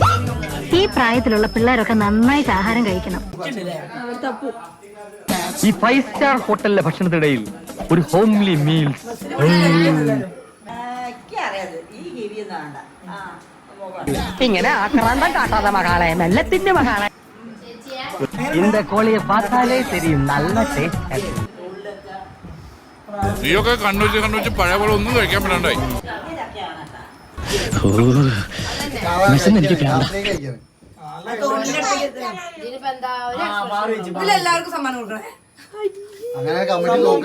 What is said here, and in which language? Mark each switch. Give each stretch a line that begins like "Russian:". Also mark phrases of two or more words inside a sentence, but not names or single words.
Malayalam: ഈ പ്രായത്തിലുള്ള പിള്ളേരൊക്കെ നന്നായിട്ട് ആഹാരം കഴിക്കണം. ഈ 5 സ്റ്റാർ ഹോട്ടലിലെ ഭക്ഷണത്തിനിടയിൽ ഒരു
English: homely meal.
Malayalam: ഇങ്ങനെ ആക്രാന്തം കാട്ടാതെ മകളെ, മെല്ലത്തിന്റെ മകളെ.
Tamil: இந்த கோழியை பார்த்தாலே தெரியும், நல்ல டேஸ்ட்.
Malayalam: നീയൊക്കെ കണ്ണൂരിച്ച് പഴയ പോലെ ഒന്നും കഴിക്കാൻ പറ്റണ്ടായി. എല്ലാവർക്കും സമ്മാനം കൊടുക്കണേ.